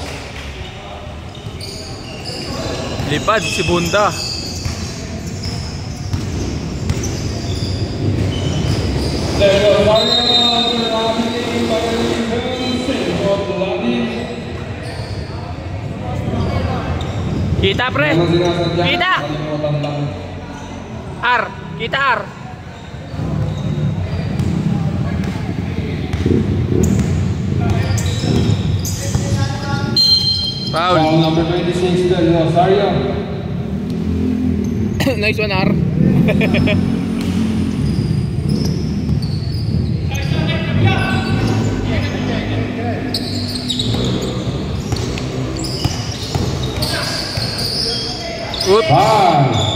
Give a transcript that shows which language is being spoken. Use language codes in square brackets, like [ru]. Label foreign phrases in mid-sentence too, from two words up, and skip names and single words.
[tl] Lipad si Bunda. Kita pre. Kita. R. Kita R. [en] Foul. Foul number 26, Del Rosario. Nice one, R. Good. Foul.